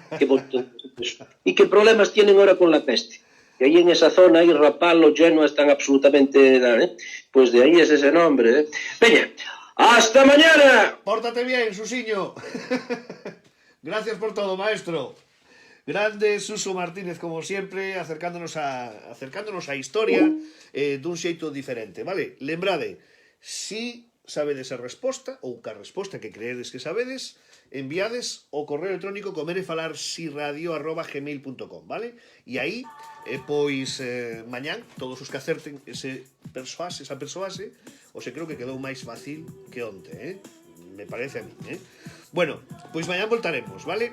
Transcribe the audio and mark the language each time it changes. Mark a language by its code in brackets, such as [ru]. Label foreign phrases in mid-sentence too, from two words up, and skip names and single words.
[es] ¿Y qué problemas tienen ahora con la peste? Que ahí en esa zona, ahí Rapallo, Genoa, están absolutamente... Pues de ahí es ese nombre, ¿eh? Peña, ¡hasta mañana! Pórtate bien, Susiño. Gracias por todo, maestro. Grande Suso Martínez, como siempre, acercándonos a historia [gl] dun xeito diferente, [es] vale? [gl] Lembrade, si sabedes a resposta, ou ca resposta que creedes que sabedes, enviades o correo electrónico comerefalarsiradio@gmail.com, vale? E aí, pois, mañán, todos os que acerten esa persoase, o se creo que quedou máis fácil que onte, me parece a mí, Bueno, pois mañán voltaremos, vale?